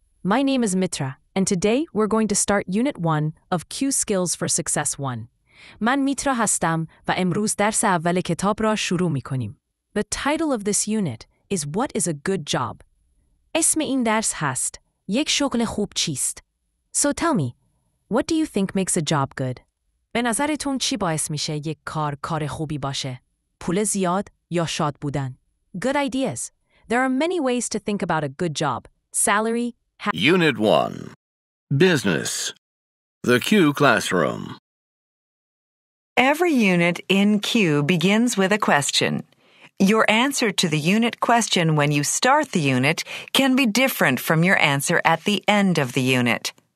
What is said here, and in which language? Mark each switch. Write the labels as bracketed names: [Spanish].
[English] My name is Mitra, and today we're going to start Unit 1 of Q Skills for Success 1. [Persian] من میترا هستم و امروز درس اول کتاب را شروع می‌کنیم. [English] The title of this unit is What is a good job? [Persian] اسم این درس هست یک شغل خوب چیست؟ [English] So tell me, what do you think makes a job good? [Persian] به نظرتون چی باعث میشه یک کار خوبی باشه؟ پول زیاد یا شاد بودن؟ [English] Good ideas. There are many ways to think about a good job. Salary. Unit 1. Business. The Q Classroom. Every unit in Q begins with a question. Your answer to the unit question when you start the unit can be different from your answer at the end of the unit.